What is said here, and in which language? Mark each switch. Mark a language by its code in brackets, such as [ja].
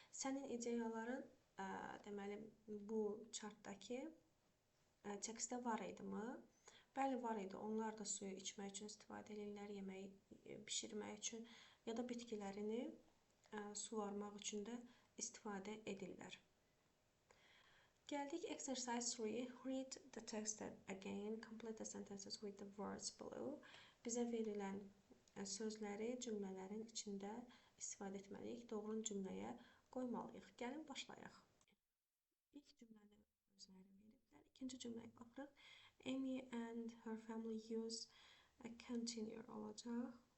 [az] Sənin ideyaların deməli bu chartdakı tekstdə var idimi? Bəli, var idi. Onlar da suyu içmək üçün istifadə edirlər, yeməyi bişirmək üçün ya da bitkilərini suvarmaq üçün də istifadə edirlər. Gəldik [en] exercise 3. Read the text again. Complete the sentences with the words below. [az] Bizə verilən sözləri cümlələrin içində istifadə etməliyik. Doğru cümləyə qoymalıyıq. Gəlin başlayaq. İlk cümləni özləri veriblər. İkinci cümləyə baxırıq. [en] Amy and her family use a container [az] olacaq.